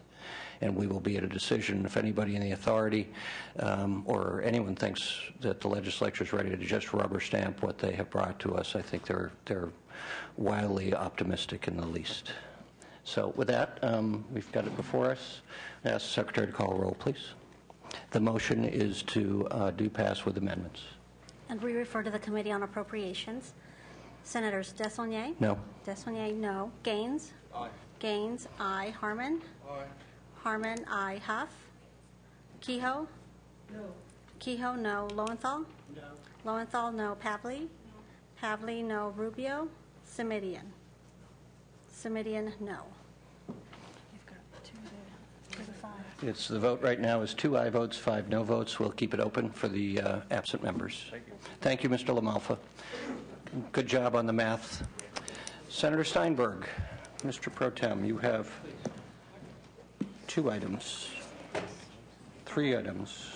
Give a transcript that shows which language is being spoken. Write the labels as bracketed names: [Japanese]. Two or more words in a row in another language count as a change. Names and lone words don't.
[English] And we will be at a decision. If anybody in the authority or anyone thinks that the legislature is ready to just rubber stamp what they have brought to us, I think they're wildly optimistic in the least. So with that, we've got it before us. I ask the Secretary to call a roll, please. The motion is to do pass with amendments. And we refer to the Committee on Appropriations. Senators Desaulniers? No. Desaulniers, no. Gaines? Aye. Gaines, aye. Harmon? Aye. Harmon, aye. Huff? Kehoe? No. Kehoe, no. Lowenthal? No. Lowenthal, no. Pavley? Pavley, no. Rubio? Simidian? Simidian, no. It's the vote right now is 2 aye votes, 5 no votes. We'll keep it open for the absent members. Thank you, Mr. LaMalfa. Good job on the math. Senator Steinberg, Mr. Pro Tem, you have 2 items, 3 items.